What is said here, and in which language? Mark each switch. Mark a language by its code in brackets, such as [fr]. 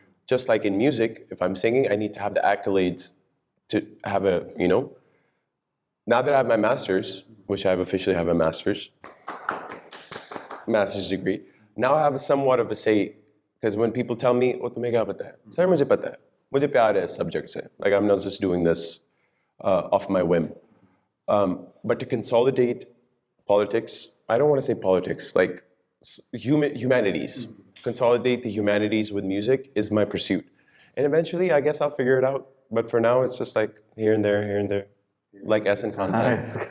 [en] Just like in music, if I'm singing, I need to have the accolades to have a, you know. Now that I have my master's, which I officially have a master's degree, now I have somewhat of a say. Because when people tell me, oh, [hi] तुम्हें क्या पता है? Sir, मुझे पता है. मुझे प्यार है इस subject से. [en] Like I'm not just doing this off my whim. But to consolidate politics, I don't want to say politics, like humanities. Consolidate the humanities with music is my pursuit. And eventually, I guess I'll figure it out. But for now, it's just like here and there, like S and concept.